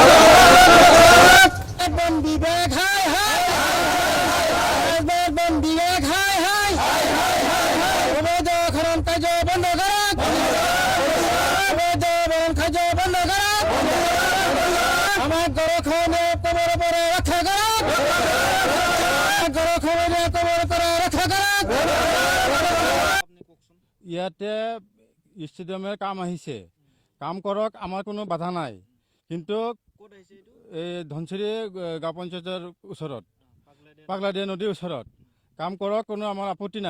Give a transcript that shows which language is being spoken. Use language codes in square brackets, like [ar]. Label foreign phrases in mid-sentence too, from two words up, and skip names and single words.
[bn] বন বিভাগ হায় হায়, বন বিভাগ হায় হায়, অবৈধ খনন কার্য বন্ধ করুন, অবৈধ বন কার্য বন্ধ করুন, আমার গড় খননে কবর করে রক্ষা করুন, গড় খননে কবর করে [as] ৰক্ষা কৰক। ইয়াতে ষ্টেডিয়ামের কাম আহিছে, কাম কৰক, আমাৰ কোনো বাধা নাই। কিন্তু এই ধনচিৰি গাঁও পঞ্চায়তৰ ওচৰত, পাগলাদিয়া নদীৰ ওচৰত কাম কৰক, কোনো আমাৰ আপত্তি নাই।